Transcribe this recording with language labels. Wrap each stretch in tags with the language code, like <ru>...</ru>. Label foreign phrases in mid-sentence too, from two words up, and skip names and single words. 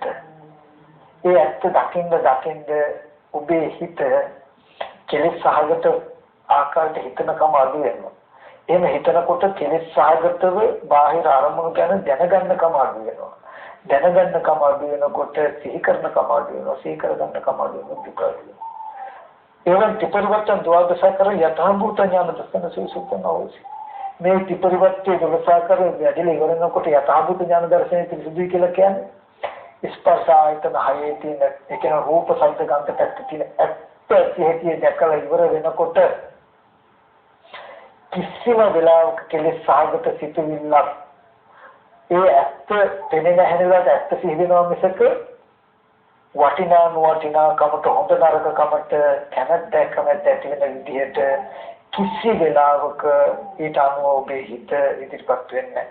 <si>ඒ ඇත්ත දකින්න ඔබේ හිත කෙලෙස් සහගත ආකාරයට හිතනකම අඩු වෙනවා. එහෙම හිතනකොට කෙලෙස් සහගතව බාහිර අරමුණු ගැන දැනගන්නකම අඩු වෙනවා. දැනගන්න කම අඩු වෙනකොට සිහි කරන කම අඩු වෙනවා. සිහි කරගන්න කම අඩු වෙනවා දුක අඩු වෙනවා.</si> <pi>एवं टिपरिवर्तन द्वादशाकर यथाभूत ज्ञान दर्शन सुसुप्तन අවශ්‍ය.</pi> <si>මේ ටිපරිවර්තයේ දවසාකර වැඩිල ඉවරනකොට යථාභූත ඥාන දර්ශනය පිළිසුදුයි කියලා කියන්නේ ස්පර්ශ ආයතන හයේ තියෙන ඒ කියන රූප ශබ්ද ගන්ධ පැත්ත තියෙන ඇත්ත සිහිතිය දැකලා ඉවර වෙනකොට කිසිම වෙලාවක කෙලෙස් සහගත සිතුවිල්ලක් ඒ ඇත්ත පෙනෙන හැනලාට ඇත්ත සිහි වෙනවා මිසක වටිනා නොවටිනා කමට හොඳ නරක කමට කැමැත්ත ඇති වෙන විදිහට කිසි වෙලාවක ඊට අනුව ඔබේ හිත ඉදිරිපත් වෙන්නේ නැහැ.</si>